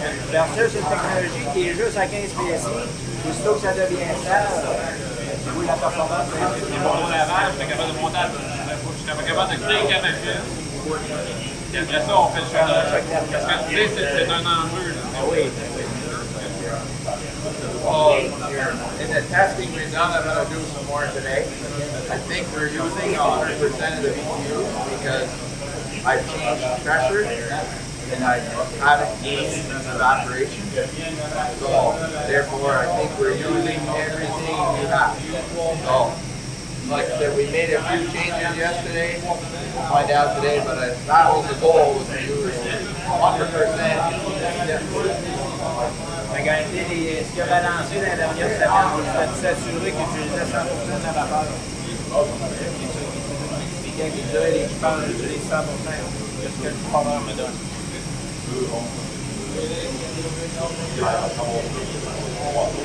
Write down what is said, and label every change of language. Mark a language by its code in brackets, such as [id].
[fr] Versus une technologie qui est juste à 15 PSI, aussitôt que ça devient stable, oui, la performance est Les ballons d'avant, je suis capable de monter à je suis capable de créer une machine. Et après ça, on fait le challenge. Parce que tu sais, c'est un enjeu. oui. [en] Well, in the testing we've done, I'm going to do some more today. I think we're using 100% of the BTUs because I've changed pressure and I haven't gained evaporation. So therefore, I think we're using everything we have. So, like I said, we made a few changes yesterday. We'll find out today, but that was the goal, was to use 100%. [fr] En réalité, ce qui a balancé dans la dernière semaine, c'est de s'assurer qu'il utilisait 100% de la vapeur. C'est quelqu'un qui disait l'équipage utilise 100% de ce que le programme me donne.